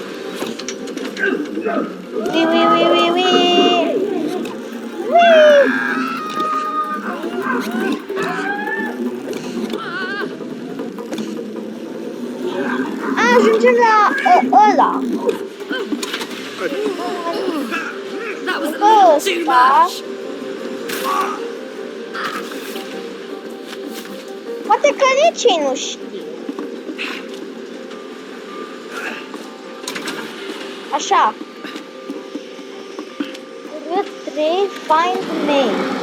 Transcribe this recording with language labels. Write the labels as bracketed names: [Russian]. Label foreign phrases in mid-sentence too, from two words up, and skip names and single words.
[Romanian] Ui, ui, ui, ui, ui. Ui. Ajungem la ăla. [English] That was a little too much. [Romanian] Poate că nici ei nu știe. Așa. [English] Route 3, find main.